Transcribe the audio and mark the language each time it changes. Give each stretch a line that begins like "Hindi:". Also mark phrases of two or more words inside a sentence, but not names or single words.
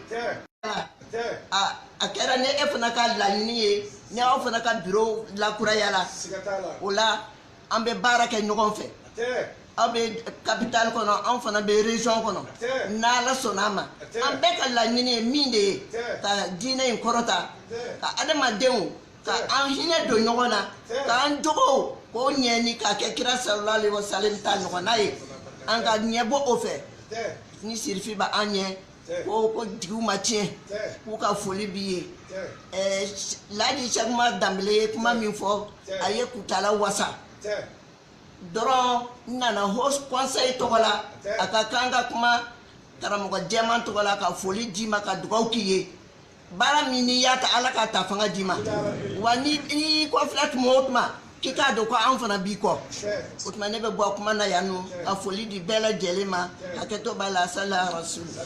Bambara: a kɛra ni e fana ka laɲini ye ni aw fana ka bureau lakuraya la o la an bɛ baara kɛ ɲɔgɔn fɛ aw bɛ capitale kɔnɔ an fana bɛ région kɔnɔ n'Ala sɔnna a ma an bɛɛ ka laɲini ye min de ye ka diinɛ in kɔrɔta ka adamadenw ka an hinɛ don ɲɔgɔn na k'an jogow k'o ɲɛni k'a kɛ kira
Arabic: صلى الله عليه وسلم
Bambara: ta ɲɔgɔnna ye an ka ɲɛbɔ o fɛ ni Sirifi bɛ an ɲɛ ko digiw ma tiɲɛ k'u ka foli b'i ye Laji Cheikh Umar Danbɛlɛ ye kuma min fɔ a ye Kutala wasa dɔrɔn n nana Haut Conseil tɔgɔ la a ka kan ka kuma karamɔgɔ jɛman tɔgɔ la ka foli d'i ma ka dugawu k'i ye baara min n'i y'a ta Ala k'a ta fanga d'i ma wa n'i kɔfilɛ tuma o tuma k'i k'a dɔn ko an fana b'i kɔ o tuma ne bɛ bɔ kuma na yan nɔ ka foli di bɛɛ lajɛlen ma hakɛto b'a la
Arabic: صلى رسول